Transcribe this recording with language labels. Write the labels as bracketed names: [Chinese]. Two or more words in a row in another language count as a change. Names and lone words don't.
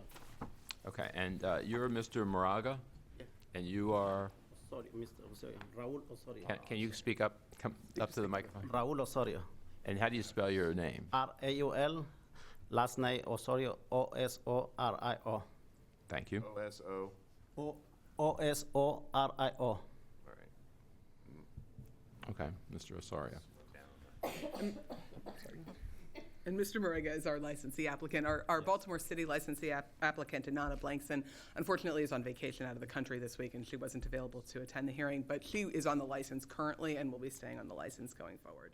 [English] Okay, and you're Mr. Moraga? And you are, Sorry, Mr. Osorio. Raul Osorio. can you speak up, come up to the microphone? Raul Osorio. And how do you spell your name? R-A-U-L, last name Osorio, O-S-O-R-I-O. Thank you. O-S-O. O-S-O-R-I-O. All right. Okay, Mr. Osorio. And Mr. Moraga is our licensee applicant. Our Baltimore City licensee applicant, Inanna Blankson, unfortunately is on vacation out of the country this week, and she wasn't available to attend the hearing, but she is on the license currently and will be staying on the license going forward.